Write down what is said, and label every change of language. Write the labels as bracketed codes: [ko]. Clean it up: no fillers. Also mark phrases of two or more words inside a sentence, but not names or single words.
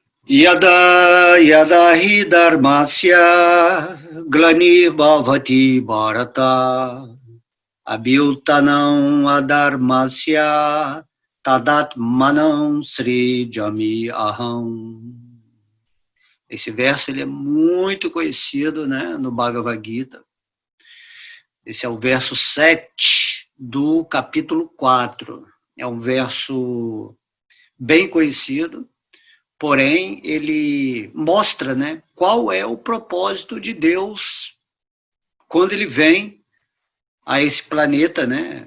[sa] Yada yada hi dharmasya glanibhavati bharata abhyutanam adharmasya tadatmanam srijami aham. [pt] Esse verso ele é muito conhecido, né, no Bhagavad Gita. Esse é o verso 7 do capítulo 4. É um verso bem conhecido, porém ele mostra, né, qual é o propósito de Deus quando ele vem a esse planeta, né?